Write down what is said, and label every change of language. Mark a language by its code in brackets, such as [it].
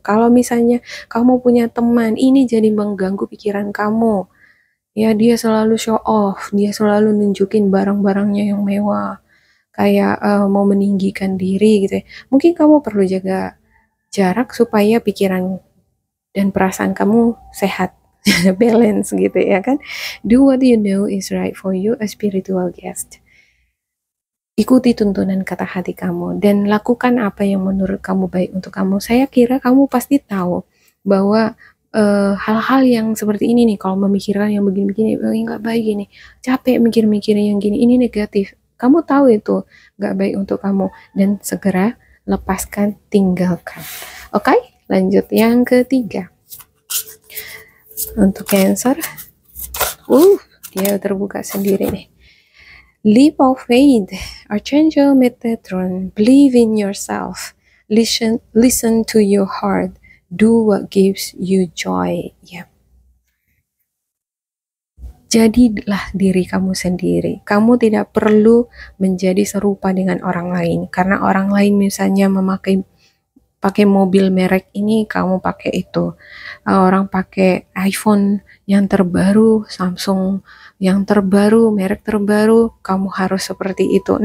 [id] Kalau misalnya kamu punya teman, ini jadi mengganggu pikiran kamu, ya dia selalu [en] show off, [id] dia selalu nunjukin barang-barangnya yang mewah, kayak mau meninggikan diri gitu ya. Mungkin kamu perlu jaga jarak supaya pikiran dan perasaan kamu sehat, balance gitu ya kan. [en] Do what you know is right for you, a spiritual guest. [id] Ikuti tuntunan kata hati kamu dan lakukan apa yang menurut kamu baik untuk kamu. Saya kira kamu pasti tahu bahwa hal-hal yang seperti ini nih, kalau memikirkan yang begini-begini, nggak baik ini, capek mikir-mikir yang gini, ini negatif. Kamu tahu itu nggak baik untuk kamu dan segera lepaskan, tinggalkan. Oke, lanjut yang ketiga. Untuk Cancer, dia terbuka sendiri nih. [en] Leap of faith, Archangel Metatron, believe in yourself, listen to your heart, do what gives you joy. [id] Ya. Jadilah diri kamu sendiri. Kamu tidak perlu menjadi serupa dengan orang lain, karena orang lain misalnya pakai mobil merek ini, kamu pakai itu. Orang pakai iPhone yang terbaru, Samsung yang terbaru, merek terbaru, kamu harus seperti itu.